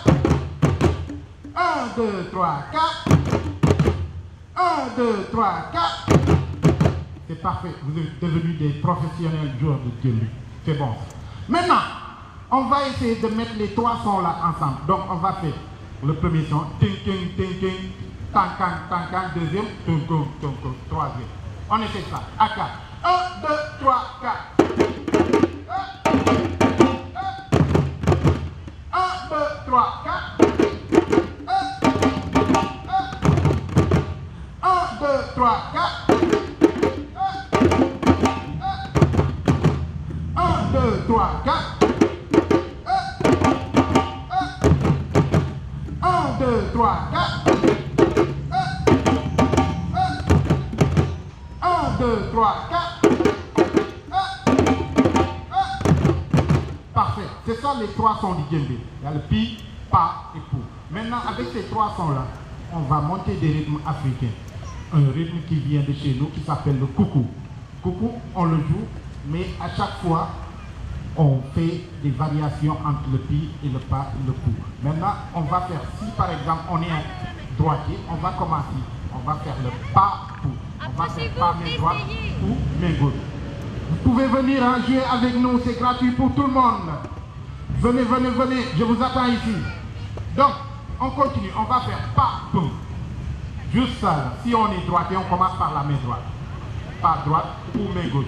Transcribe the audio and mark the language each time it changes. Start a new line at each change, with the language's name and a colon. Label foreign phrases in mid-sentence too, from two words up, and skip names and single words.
French: 1, 2, 3, 4. 1, 2, 3, 4. C'est parfait. Vous êtes devenus des professionnels joueurs de djembe. C'est bon. Maintenant, on va essayer de mettre les trois sons là ensemble. Donc, on va faire le premier son. Ting, ting, ting, ting. Tang, tang, tang, tang. Deuxième. Tung, tung, tung, tung. Troisième. On essaie ça. À 4. 1, 2, 3, 4. 1, 2, 3, 4. 1, 2, 3, 4. 1, 2, 3, 4. 1, 2, 3, 4. 1, 2, 3, 4. Parfait. C'est ça les trois sons du djembe. Il y a le pi, pa et pou. Maintenant, avec ces trois sons-là, on va monter des rythmes africains. Un rythme qui vient de chez nous, qui s'appelle le coucou. Coucou, on le joue, mais à chaque fois, on fait des variations entre le pi et le pa et le pou. Maintenant, on va faire, si par exemple, on est un droitier, on va commencer. On va faire le pa, pou. On va faire pas main droite ou main gauche. Vous pouvez venir jouer avec nous, c'est gratuit pour tout le monde. Venez, venez, venez, je vous attends ici. Donc, on continue, on va faire pas, boum. Juste ça, là. Si on est droitier, on commence par la main droite. Pas droite ou main gauche.